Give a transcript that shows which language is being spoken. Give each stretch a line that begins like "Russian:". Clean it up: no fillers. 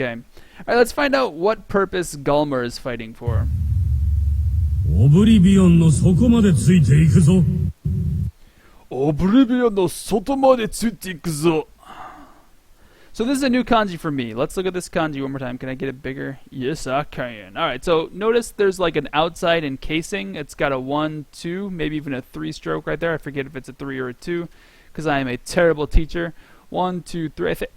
English: All right, let's find out what purpose Galmur is fighting for.
Japanese: オブリビオンの底までついていくぞ。オブリビオンの外までついていくぞ。
English: So this is a new kanji for me. Let's look at this kanji one more time. Can I get it bigger? Yes, I can. Alright, so notice there's like an outside encasing. It's got a 1, 2, maybe even a 3 stroke right there. I forget if it's a 3 or a 2, because I am a terrible teacher. 1, 2, 3.